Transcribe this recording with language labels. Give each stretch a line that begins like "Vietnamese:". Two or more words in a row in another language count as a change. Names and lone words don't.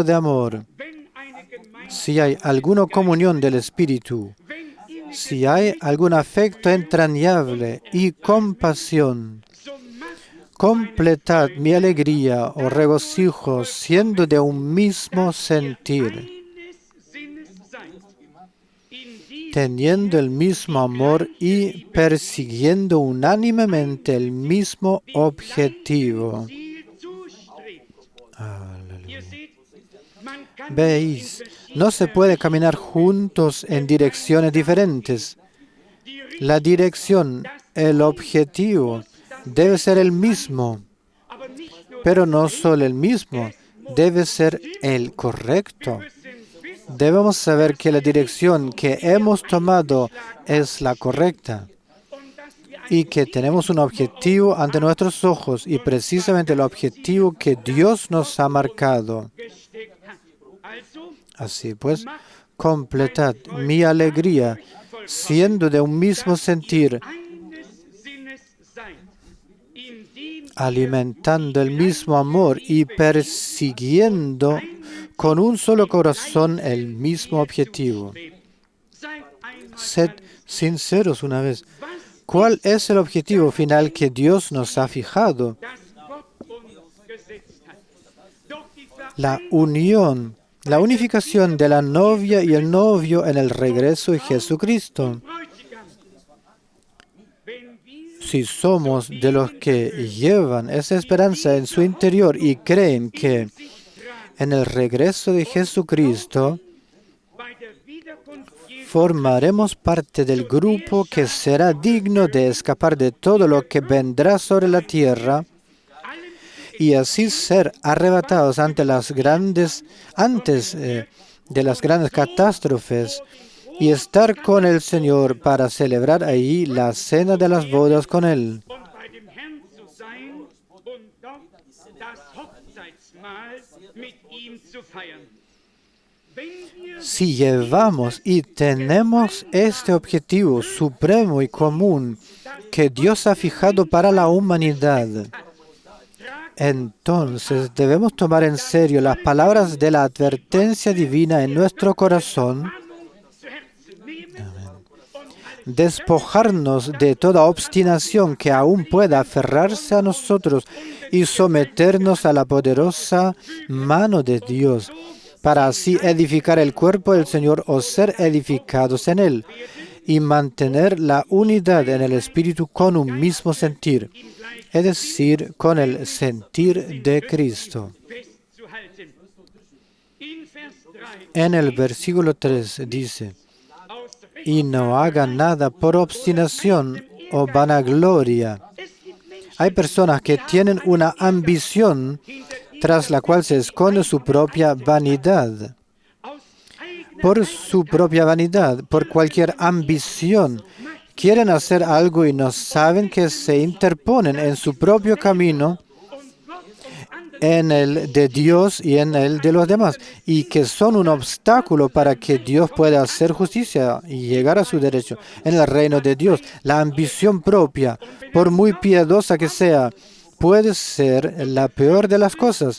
Spanish: de amor, si hay alguna comunión del Espíritu, si hay algún afecto entrañable y compasión, completad mi alegría o regocijo siendo de un mismo sentir, teniendo el mismo amor y persiguiendo unánimemente el mismo objetivo. Aleluya. Veis, no se puede caminar juntos en direcciones diferentes. La dirección, el objetivo, debe ser el mismo,
German: aber nicht nur
Spanish: pero no solo el mismo, debe ser el correcto. Debemos saber que la dirección que hemos tomado es la correcta
German: und dass wir
Spanish: y que tenemos un objetivo ante nuestros ojos y precisamente el objetivo que Dios nos ha marcado.
German: gesteckt hat. Also
Spanish: Así pues, completad mi alegría siendo de un mismo sentir,
German: eines Sinnes seid, indem
Spanish: alimentando el mismo amor y persiguiendo con un solo corazón el mismo objetivo.
German: seid einmal
Spanish: Sed sinceros una vez. ¿Cuál es el objetivo final que Dios nos ha fijado?
German: das Gott uns gesetzt hat. Doch die
Spanish: La unión, la unificación de la novia y el novio en el regreso de Jesucristo.
German: Bräutigam, wenn wir
Spanish: Si somos de los que llevan esa esperanza en su interior y creen que en el regreso de Jesucristo
German: bei der Wiederkunft Jesu
Spanish: formaremos parte del grupo que será digno de escapar de todo lo que vendrá sobre la tierra y así ser arrebatados ante las grandes, antes de las grandes catástrofes y estar con el Señor para celebrar ahí la cena de las bodas con Él.
German: und bei dem Herrn zu sein und dort das Hochzeitsmahl mit ihm zu feiern. Wenn wir
Spanish: Si llevamos y tenemos este objetivo supremo y común que Dios ha fijado para la humanidad, entonces debemos tomar en serio las palabras de la advertencia divina en nuestro corazón,
German: zu Herzen nehmen
Spanish: despojarnos de toda obstinación que aún pueda aferrarse a nosotros y someternos a la poderosa mano de Dios, para así edificar el cuerpo del Señor o ser edificados en Él, y mantener la unidad en el Espíritu con un mismo sentir, es decir, con el sentir de Cristo.
German: festzuhalten. In Vers 3
Spanish: En el versículo 3 dice,
German: aus
Spanish: y no hagan nada por obstinación o vanagloria.
German: Es gibt Menschen,
Spanish: Hay personas que tienen una ambición tras la cual se esconde su propia vanidad.
German: aus eigener
Spanish: Por su propia vanidad, por cualquier ambición, quieren hacer algo y no saben que se interponen en su propio camino,
German: und Gott und andere
Spanish: en el de Dios y en el de los demás, y que son un obstáculo para que Dios pueda hacer justicia y llegar a su derecho. En el reino de Dios, la ambición propia, por muy piadosa que sea, puede ser la peor de las cosas.